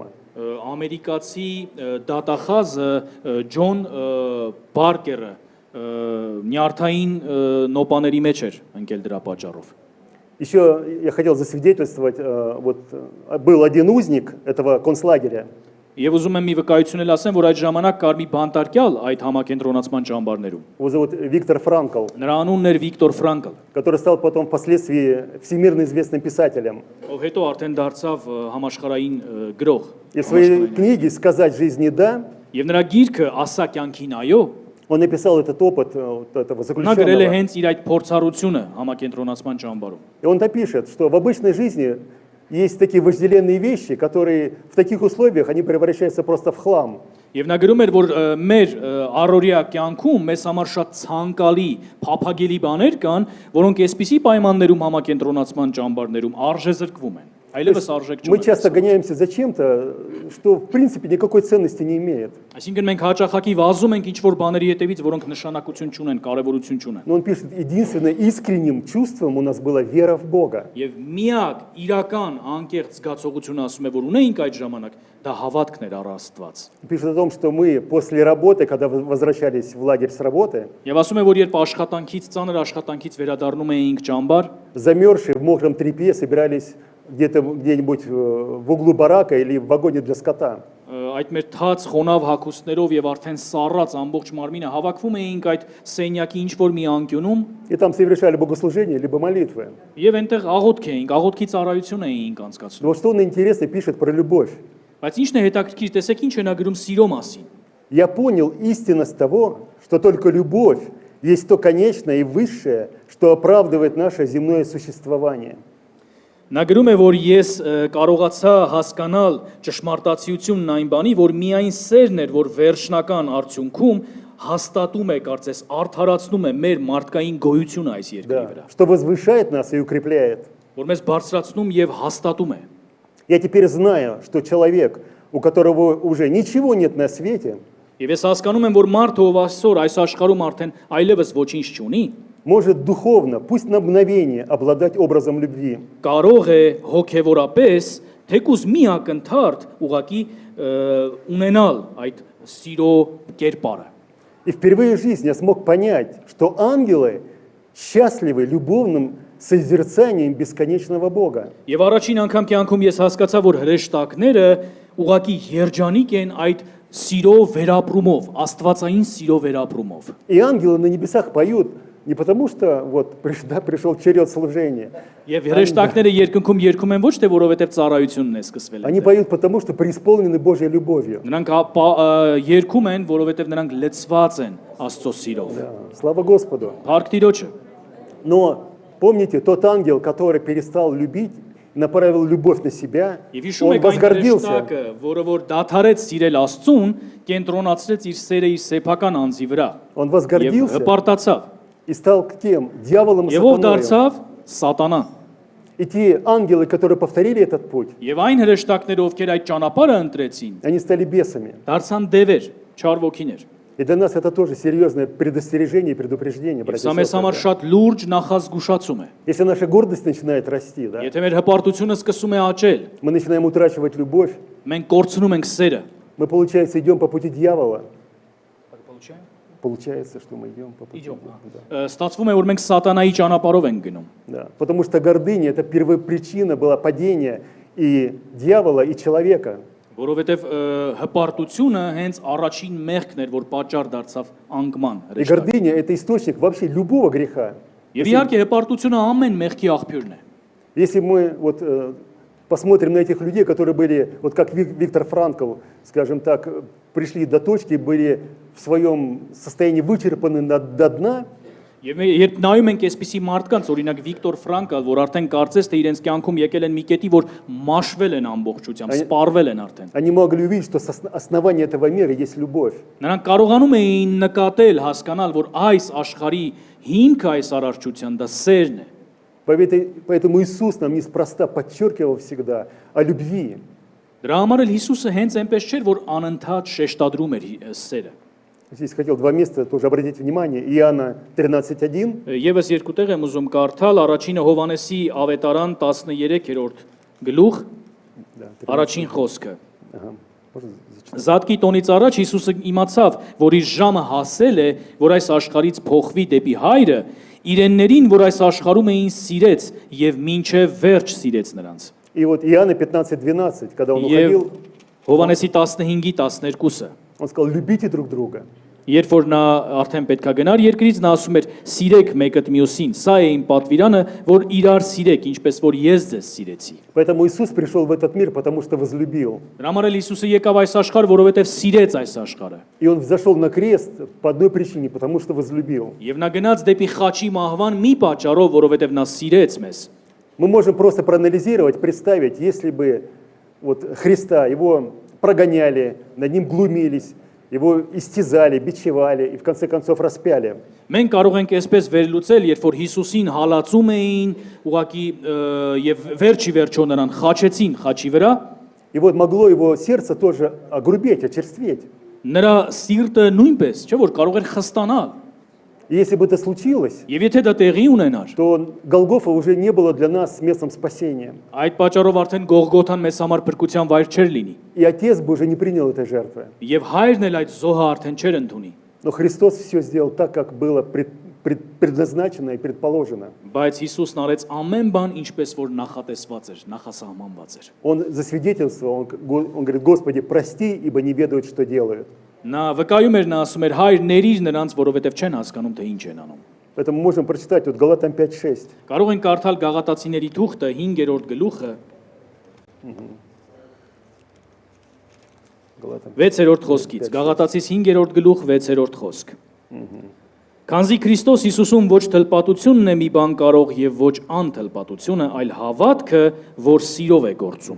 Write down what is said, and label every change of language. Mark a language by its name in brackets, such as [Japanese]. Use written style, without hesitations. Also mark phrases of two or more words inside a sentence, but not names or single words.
[Armenian] ամերիկացի դատախազը Ջոն Բարկերը նյարդային նոպաների մեջ էր ընկել դրա պատճառով։ [Russian] Еще я хотел засвидетельствовать, был один узник этого концлагеря, [Armenian] Եվ ուզում եմ մի վկայություն էլ ասեմ, որ այդ ժամանակ կար մի բանտարկյալ այդ համակենտրոնացման ճամբարներում։ [Russian] его зовут Виктор Франкл, [Armenian] Նրա անունն էր Վիկտոր Ֆրանկլ, [Russian] который стал потом впоследствии всемирно известным писателем. [Armenian] ով հետո արդեն дարձավ համաշխարհային գրող։ [Russian] И в своей книге «Сказать жизни да» [Armenian] Եվ նրա գիրքը «Ասա կյանքին այո» [Russian] он написал этот опыт вот этого [Armenian] նա գրել է [Russian] заключенного. [Armenian] հենց իր այդ փորձառությունը համակենտրոնացման ճամբարում։ [Russian] И он напишет, что в обычной жизни есть такие вожделенные вещи, которые в таких условиях они превращаются просто в хлам. [Armenian] Եվ նա գրում էր, որ մեր առօրյա կյանքում մեզ համար շատ ցանկալի, փափագելի բաներ կան, որոնք այսպիսի պայմաններում համակենտրոնացման ճամբարներում արժեզրկվում են։ Այլևս արժեք [Russian] Мы [Armenian] չունեն։ [Russian] часто гоняемся за чем-то, что в принципе никакой ценности не имеет. [Armenian] Այսինքն մենք հաճախակի վազում ենք ինչ-որ բաների հետևից, որոնք նշանակություն չունեն, կարևորություն չունեն։ [Russian] Но он пишет, единственным искренним чувством у нас была вера в Бога. [Armenian] Եվ միակ իրական անկեղծ զգացողությունը ասում է, որ ունեինք այդ ժամանակ, դա հավատքն էր առ Աստված։ [Russian] Пишет о том, что мы после работы, когда возвращались в лагерь с работы, [Armenian] Եվ ասում է, որ երբ աշխատանքից, ծանր աշխատանքից վերադառնում էինք ճամբար, [Russian] замерзшие в мокром тряпье собирались где-нибудь в углу барака или в вагоне для скота. [Armenian] այդ մեր թաց խոնավ հագուստներով եւ արդեն սառած ամբողջ մարմինը հավաքվում էինք այդ սենյակի ինչ-որ մի անկյունում [Russian] И там совершали богослужение, либо молитвы. [Armenian] եւ այնտեղ աղոթք էինք, աղոթքի ծառայություն էինք անցկացնում։ [Russian] Но вот что он интересно пишет про любовь. [Armenian] Բայց ինչն է հետաքրքիր, տեսեք ինչ է նա գրում սիրո մասին։ [Russian] Я понял истинность того, что только любовь есть то конечное и высшее, что оправдывает наше земное существование. [Armenian] Նա գրում է, որ ես կարողացա հասկանալ ճշմարտացիությունն այն բանի, որ միայն սերն էր, որ վերջնական արդյունքում հաստատում է, կարծես, արդարացնում է մեր մարդկային գոյությունը այս երկրի վրա, [Russian] Что возвышает нас и укрепляет. [Armenian] որ մեզ բարձրացնում եւ հաստատում է։ [Russian] Я теперь знаю, что человек, у которого уже ничего нет на свете, [Armenian] Եվ ես հասկանում եմ, որ մարդը, ով այսօր այս աշխարհում արդեն այլևս ոչինչ չունի, [Russian] может духовно, пусть на мгновение, обладать образом любви. [Armenian] կարող է հոգեվորապես թեկուզ մի ակնթարթ ուղակի ունենալ այդ սիրո կերպարը։ [Russian] И впервые в жизни я смог понять, что ангелы счастливы любовным созерцанием бесконечного Бога. [Armenian] Եվ առաջին անգամ կյանքում ես հասկացա, որ հրեշտակները уղակի երջանիկ են այդ սիրո վերապրումով, աստվածային սիրո վերապրումով։ [Russian] И ангелы на небесах поют не потому, что вот пришел черед служения. [Armenian] Եվ հրեշտակները երկնքում երգում են ոչ թե որովհետև ծառայությունն է սկսվել [Russian] Они [Armenian] այդտեղ։ [Russian] поют потому, что преисполнены Божьей любовью. [Armenian] Նրանք երգում են, որովհետև նրանք լցված են Աստծո սիրով։ [Russian] Да, слава Господу. [Armenian] Փառք Տիրոջը։ [Russian] Но помните, тот ангел, который перестал любить, направил любовь на себя, [Armenian] Եվ հիշում [Russian] он [Armenian] եք այն [Russian] возгордился. [Armenian] հրեշտակը, որը որ դադարեց սիրել Աստծուն, կենտրոնացրեց իր սերը իր սեփական անձի վրա։ [Russian] Он [Armenian] Եվ [Russian] возгордился [Armenian] հպարտացավ։ [Russian] и стал кем? Дьяволом и [Armenian] Եվ ով [Russian] сатаною. [Armenian] դարձավ Սատանան։ [Russian] И те ангелы, которые повторили этот путь, [Armenian] Եվ այն հրեշտակները, ովքեր այդ ճանապարհը ընտրեցին, [Russian] они стали бесами. [Armenian] դարձան դևեր, չար ոգիներ։ [Russian] И для нас это тоже серьезное предостережение и предупреждение, [Armenian] Եվ [Russian] братья [Armenian] սա [Russian] и [Armenian] մեզ [Russian] сестры, [Armenian] համար [Russian] да. [Armenian] շատ լուրջ նախազգուշացում է։ [Russian] Если наша гордость начинает расти, да, [Armenian] Եթե մեր հպարտությունը սկսում է աճել, [Russian] мы начинаем утрачивать любовь, [Armenian] մենք կորցնում ենք սերը։ [Russian] мы, получается, идем по пути дьявола. Получается, что мы идем по пути дьявола. Да. [Armenian] Ստացվում է, որ մենք սատանայի ճանապարհով ենք գնում։ [Russian] Да. Потому что гордыня – это первопричина была падения и дьявола, и человека. [Armenian] Որովհետև հպարտությունը հենց առաջին մեղքն էր, որ պատճառ դարձավ անկման [Russian] И [Armenian] հրեշտակ։ [Russian] гордыня – это источник вообще любого греха. [Armenian] Եվ իհարկե հպարտությունը ամեն мեղքի աղբյուրն է։ [Russian] Если мы вот посмотрим на этих людей, которые были, вот как Виктор Франкл, скажем так, пришли до точки, были в своем состоянии вычерпаны до дна, [Armenian] Եվ երբ նայում ենք այսպիսի մարդկանց, օրինակ Վիկտոր Ֆրանկալ, որ արդեն կարծես թե իրենց կյանքում եկել են մի կետի, որ մաշվել են ամբողջությամբ, սպառվել են արդեն։ [Russian] Они могли увидеть, что основание этого мира есть любовь. [Armenian] Նրանք կարողանում էին նկատել, հասկանալ, որ այս աշխարհի հիմքը այս արարչության դա սերն է։ [Russian] Поэтому Иисус нам неспроста подчеркивал всегда о любви. [Armenian] Դրա համար էլ Հիսուսը հենց այնպես չէր, որ անընդհատ շեշտադրում էր սերը։ [Russian] Здесь хотел два места тоже обратить внимание. Иоанна 13:1. [Armenian] Եվս երկու տեղ եմ ուզում կարդալ, առաջինը Հովանեսի ավետարան 13-րդ գլուխ, [Russian] Да, 13. [Armenian] առաջին խոսքը։ [Russian] Ага. Можно зачитать? [Armenian] Զատկի տոնից առաջ Հիսուսը իմացավ, որ իր ժամը հասել է, որ այս աշխարհից փոխվի դեպի Հայրը, իրեններին, որ այս աշխարհում էին սիրեց եւ մինչեւ վերջ սիրեց նրանց։ [Russian] И вот Иоанна 15:12, когда он [Armenian] Եվ [Russian] уходил, [Armenian] Հովանեսի 15-12-ը։ [Russian] он сказал: любите друг друга. [Armenian] Երբ որ նա արդեն պետքա գնար երկրից, նա ասում էր. «Սիրեք մեկը մյուսին»։ Սա է իմ պատվիրանը, որ իրար սիրեք, ինչպես որ ես ձեզ սիրեցի։ [Russian] Поэтому Иисус пришел в этот мир, потому что возлюбил. [Armenian] Դրա համար էլ Հիսուսը եկավ այս աշխարհ, որովհետև сիրեց այս աշխարհը։ [Russian] И он взошел на крест по одной причине, потому что возлюбил. [Armenian] Եվ նա гնաց դեպի խաչի մահվան մի պատճառով, որովհետև նա սիրեց մեզ։ [Russian] Мы можем просто проанализировать, представить, если бы вот Христа, его прогоняли, над ним глумились, его истязали, бичевали и в конце концов распяли. [Armenian] Մենք կարող ենք այսպես վերլուծել, երբ որ Հիսուսին հալածում էին, ուղակի եւ վերջի վերջո նրան խաչեցին խաչի վրա, [Russian] И вот могло его сердце тоже огрубеть, очерстветь. [Armenian] նրա սիրտը նույնպես, չէ՞ որ կարող էր խստանալ։ [Russian] И если бы это случилось, [Armenian] Եվ եթե դա տեղի ունենար, [Russian] то Голгофа уже не было для нас местом спасения. [Armenian] այդ պատճառով արդեն Գողգոթան մեզ համար փրկության вայր չէր լինի։ [Russian] И Отец бы уже не принял этой жертвы. [Armenian] Եվ հայրն էլ այդ զոհը արդեն չէր ընդունի։ [Russian] Но Христос все сделал так, как было предназначено и предположено. [Armenian] Բայց Հիսուսն արեց ամեն բան ինչպես որ նախատեսված էր, նախասահմանված էր։ [Russian] Он засвидетельствовал, он говорит: Господи, прости, ибо не ведают, что делают. [Armenian] Նա վկայում էր, նա ասում էր. «Հայր, ներիր նրանց, որովհետև չեն հասկանում, թե ինչ են անում»։ [Russian] Поэтому можем прочитать вот Галатам 5:6. [Armenian] Կարող ենք կարդալ Գաղատացիների թուղթը 5-րդ գլուխը [Russian] Галатам. [Armenian] 6-րդ խոսքից։ Գաղատացիս 5-րդ գլուխ 6-րդ խոսք։ Քանզի Քրիստոս Հիսուսում ոչ թլպատությունն է մի բան կարող եւ ոչ անթլպատությունը, այլ հավատքը, որ սիրով է գործում։